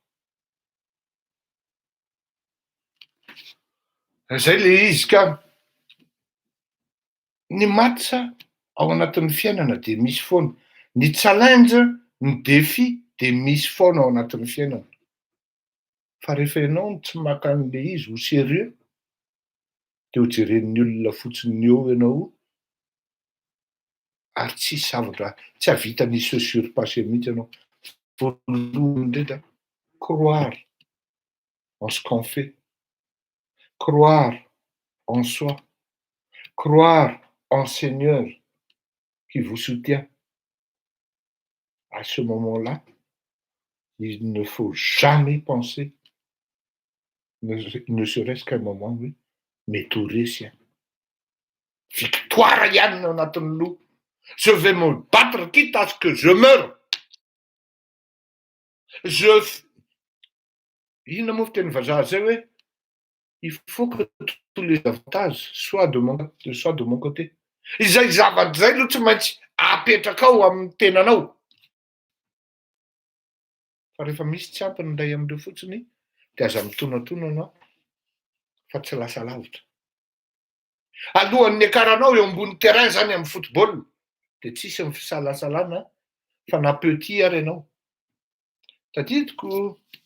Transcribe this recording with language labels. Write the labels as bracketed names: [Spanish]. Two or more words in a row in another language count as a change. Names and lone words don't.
[Malagasy] zay le izy ka ny match ao anatin'ny fiainana de misy foana ny challenge ny défi de misy foana ao anatin'ny fiainana fa rehefa ianao tsy maka an'le izy ho sérieux de ho jeren'ny olona fotsiny eo ianao ary tsisy zavatra tsy havitany [French] se surpasser [Malagasy] mihitsy ianao voalohany indrindra [French] croire en ce qu'on fait croire en soi croire en Seigneur qui vous soutient à ce moment-là il ne faut jamais penser ne serait-ce qu'un moment oui mais tout réussir victoire [Malagasy] ihany ao anatin'ny loha [French] je vais me battre quitte à ce que je meure [Malagasy] inona moa fiteny vazaha zay hoe [French] il faut que tous les avantages soient de mon côté [Malagasy] izay zavatra zay aloha tsy maintsy apetraka ao amin'ny tenanao fa rehefa misy tsy ampy ny ray amindreo fotsiny de aza mitonatona anao fa tsy lasa lavitra alohan'ny akaranao eo ambony terrain zany amin'ny football de tsisy ny fisalasalana fa na petit ary ianao tadidiko